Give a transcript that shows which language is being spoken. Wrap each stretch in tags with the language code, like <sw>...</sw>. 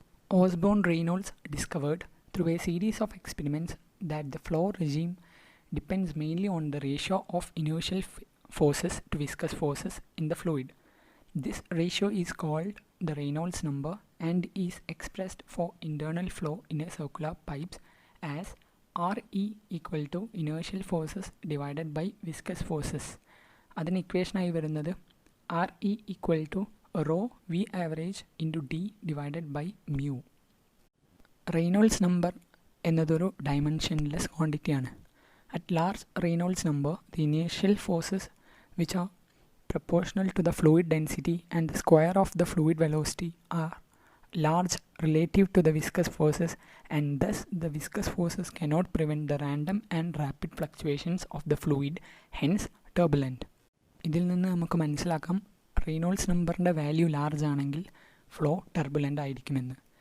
<en>Osborne Reynolds discovered through a series of experiments that the flow regime depends mainly on the ratio of inertial forces to viscous forces in the fluid. This ratio is called the Reynolds number and is expressed for internal flow in a circular pipes as RE equal to inertial forces divided by viscous forces.</en> <ml>അതിന് ഇക്വേഷനായി വരുന്നത്</ml> <en>RE equal to rho V average into D divided by mu.</en> <ml>Reynolds number എന്നതൊരു dimensionless ക്വാണ്ടിറ്റിയാണ്.</ml> <en>At large Reynolds number the initial forces which are proportional to the fluid density and the square of the fluid velocity are large relative to the viscous forces, and thus the viscous forces cannot prevent the random and rapid fluctuations of the fluid, hence turbulent.</en> <ml>ഇതിൽ നിന്ന് നമുക്ക് മനസ്സിലാക്കാം Reynolds നമ്പറിൻ്റെ value large ആണെങ്കിൽ flow turbulent ആയിരിക്കുമെന്ന്.</ml>